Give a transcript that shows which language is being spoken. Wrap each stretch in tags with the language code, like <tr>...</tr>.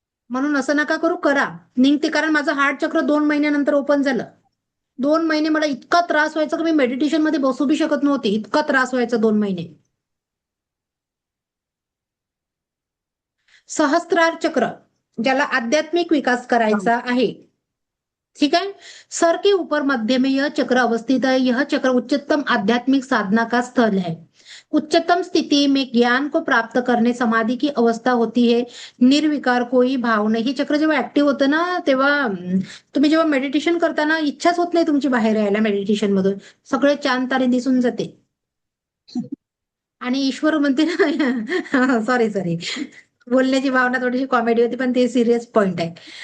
<mr>म्हणून असं नका करू, करा, निघते. कारण माझं हार्ट चक्र 2 महिन्यानंतर ओपन झालं. 2 महिने मला इतका त्रास व्हायचा की मी मेडिटेशन मध्ये बसू बी शकत नव्हते, इतका त्रास व्हायचा 2 महिने. सहस्त्रार चक्र, ज्याला आध्यात्मिक विकास करायचा आहे,</mr> <hi>ठीक है. सर के ऊपर मध्य में यह चक्र अवस्थित है. यह चक्र उच्चतम आध्यात्मिक साधना का स्थल है. उच्चतम स्थिति में ज्ञान को प्राप्त करने समाधि की अवस्था होती है.</hi> <mr>निर्विकार कोई भाव नाही. हे चक्र जेव्हा ऍक्टिव्ह होतं ना, तेव्हा तुम्ही जेव्हा मेडिटेशन करता ना, इच्छाच होत नाही तुमची बाहेर यायला मेडिटेशन मधून. सगळे चांद तारे दिसून जाते. आणि ईश्वर म्हणते ना, सॉरी बोलण्याची भावना थोडीशी कॉमेडी होती, पण ते सिरियस पॉइंट आहे.</mr>